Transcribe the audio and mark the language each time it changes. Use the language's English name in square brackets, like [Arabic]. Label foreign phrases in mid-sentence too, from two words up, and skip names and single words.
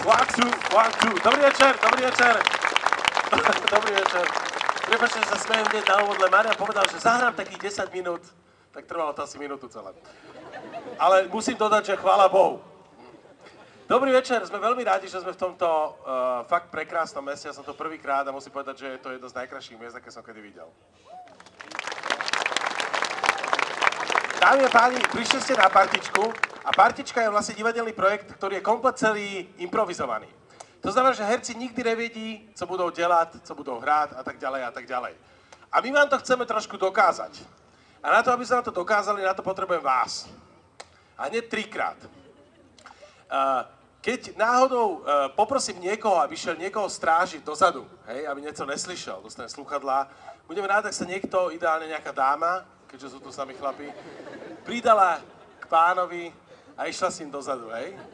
[English] One, two. [Slovak] Dobrý večer, dobrý večer. Dobrý večer. Prepáčte, že sa smejem hneď na úvod, len Marian povedal, že zahrám takých 10 minút, tak trvalo to asi minútu celé. Ale musím dodať, že chvála Bohu. Dobrý večer, sme veľmi rádi, že sme v tomto fakt prekrásnom meste. Ja som to prvýkrát a musím povedať, že je to jedno z najkrajších miest, aké som kedy videl. Dámy a páni, prišli ste na partičku a partička je vlastne divadelný projekt, ktorý je komplet celý improvizovaný. To znamená, že herci nikdy nevedí, [Czech] co budou dělat, co budou hrát [Slovak] a tak ďalej a tak ďalej. A my vám to chceme trošku dokázať. A na to, aby sme vám to dokázali, na to potrebujem vás. A hneď 3-krát. Keď náhodou poprosím niekoho, aby šiel niekoho strážiť dozadu, hej, aby niečo neslyšel, dostane slúchadlá, budeme rád, ak sa niekto, ideálne nejaká dáma, keďže sú tu sami chlapi, pridala k pánovi a išla s ním dozadu, hej.